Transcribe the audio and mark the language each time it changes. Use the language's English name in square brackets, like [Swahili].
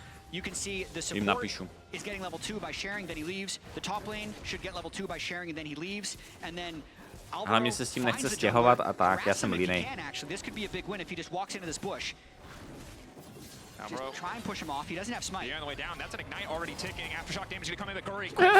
[English] You can see the support is getting level 2 by sharing, then he leaves. The top lane should get level 2 by sharing, and then he leaves. And then [Czech] hlavně se s tím nechce stěhovat a tak, já jsem línej. [English] This could be a big win if he just walks into this bush. Just try and push him off. He doesn't have smite. Yeah, on the way down. That's an ignite already ticking. Aftershock damage going to come in, but Guri.